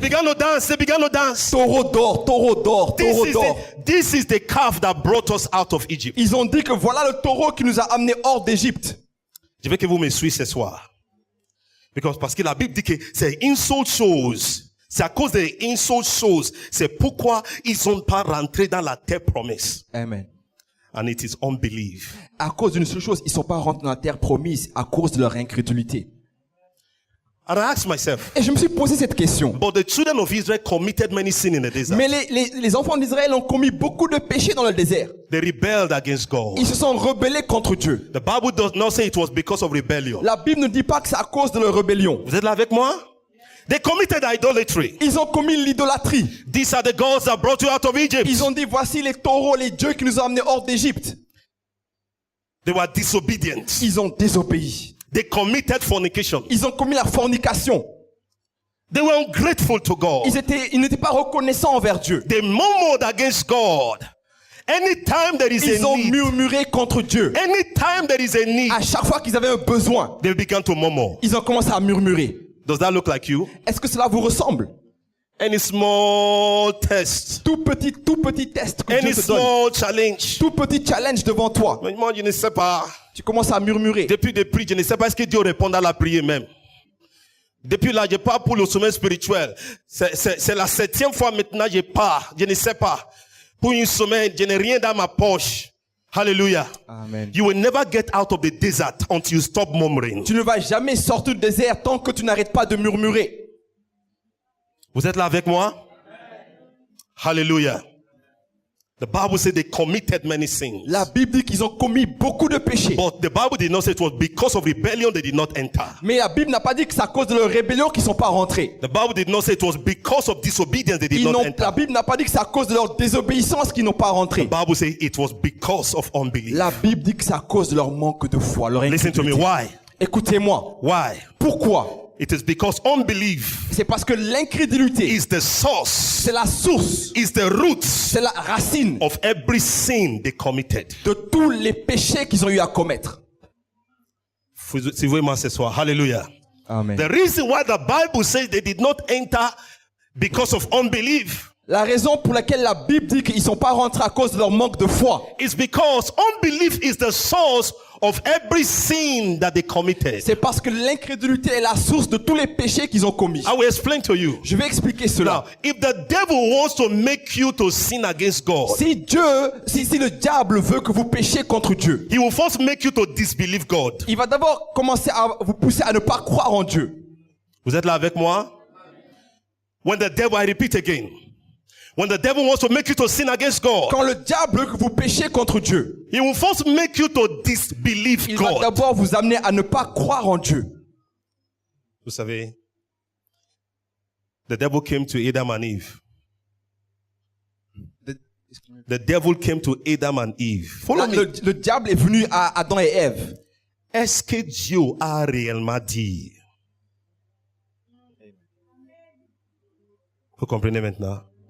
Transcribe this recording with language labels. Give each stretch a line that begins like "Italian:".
English: began to dance, they began to dance.
French: Taureau d'or, taureau d'or, taureau d'or.
English: This is the calf that brought us out of Egypt.
French: Ils ont dit que voilà le taureau qui nous a amenés hors d'Égypte. Je veux que vous me suiviez ce soir. Parce que la Bible dit que c'est une seule chose. C'est à cause d'une seule chose. C'est pourquoi ils ne sont pas rentrés dans la terre promise. Amen.
English: And it is unbelief.
French: À cause d'une seule chose, ils ne sont pas rentrés dans la terre promise à cause de leur incrédulité.
English: And I asked myself,
French: Et je me suis posé cette question.
English: but the children of Israel committed many sins in the desert.
French: Mais les enfants d'Israël ont commis beaucoup de péchés dans le désert.
English: They rebelled against God.
French: Ils se sont rebellés contre Dieu.
English: The Bible does not say it was because of rebellion.
French: La Bible ne dit pas que c'est à cause de leur rébellion. Vous êtes là avec moi?
English: They committed idolatry.
French: Ils ont commis l'idolâtrie.
English: These are the gods that brought you out of Egypt.
French: Ils ont dit, voici les taureaux, les dieux qui nous ont amenés hors d'Égypte.
English: They were disobedient.
French: Ils ont désobéi.
English: They committed fornication.
French: Ils ont commis la fornication.
English: They were ungrateful to God.
French: Ils n'étaient pas reconnaissants envers Dieu.
English: They murmured against God. Anytime there is
French: Ils
English: a
French: ont
English: need,
French: murmuré contre Dieu.
English: anytime there is a need,
French: À chaque fois qu'ils avaient un besoin,
English: they began to murmur.
French: ils ont commencé à murmurer.
English: Does that look like you?
French: Est-ce que cela vous ressemble?
English: Any small test,
French: Tout petit test que
English: any
French: Dieu te donne.
English: small challenge.
French: Tout petit challenge devant toi. Mais moi, je ne sais pas. Tu commences à murmurer. Depuis de prier, je ne sais pas est-ce que Dieu répond à la prière même. Depuis là, je pars pour le sommet spirituel. C'est la 7e fois maintenant que je pars. Je ne sais pas. Pour une semaine, je n'ai rien dans ma poche. Hallelujah. Amen.
English: You will never get out of the desert until you stop murmuring.
French: Tu ne vas jamais sortir du désert tant que tu n'arrêtes pas de murmurer. Vous êtes là avec moi? Hallelujah.
English: The Bible said they committed many sins.
French: La Bible dit qu'ils ont commis beaucoup de péchés.
English: But the Bible did not say it was because of rebellion they did not enter.
French: Mais la Bible n'a pas dit que c'est à cause de leur rébellion qu'ils ne sont pas rentrés.
English: The Bible did not say it was because of disobedience they did not enter.
French: La Bible n'a pas dit que c'est à cause de leur désobéissance qu'ils n'ont pas rentré.
English: The Bible says it was because of unbelief.
French: La Bible dit que c'est à cause de leur manque de foi, leur
English: Listen to me.
French: incrédulité.
English: Why?
French: Écoutez-moi.
English: Why?
French: Pourquoi?
English: It is because unbelief
French: C'est parce que l'incrédulité,
English: is the source,
French: c'est la source,
English: is the root
French: c'est la racine
English: of every sin they committed.
French: de tous les péchés qu'ils ont eu à commettre. Suivez-moi ce soir. Hallelujah. Amen.
English: The reason why the Bible says they did not enter because of unbelief
French: La raison pour laquelle la Bible dit qu'ils ne sont pas rentrés à cause de leur manque de foi,
English: is because unbelief is the source of every sin that they committed.
French: c'est parce que l'incrédulité est la source de tous les péchés qu'ils ont commis.
English: I will explain to you.
French: Je vais expliquer cela.
English: Now, if the devil wants to make you to sin against God,
French: Si le diable veut que vous péchiez contre Dieu,
English: he will first make you to disbelieve God.
French: il va d'abord commencer à vous pousser à ne pas croire en Dieu. Vous êtes là avec moi?
English: When the devil, I repeat again, when the devil wants to make you to sin against God,
French: Quand le diable veut que vous péchiez contre Dieu,
English: he will first make you to disbelieve
French: il va
English: God.
French: d'abord vous amener à ne pas croire en Dieu. Vous savez,
English: the devil came to Adam and Eve. The devil came to Adam and Eve. Follow me.
French: Le diable est venu à Adam et Ève. Est-ce que Dieu a réellement dit? Vous comprenez maintenant?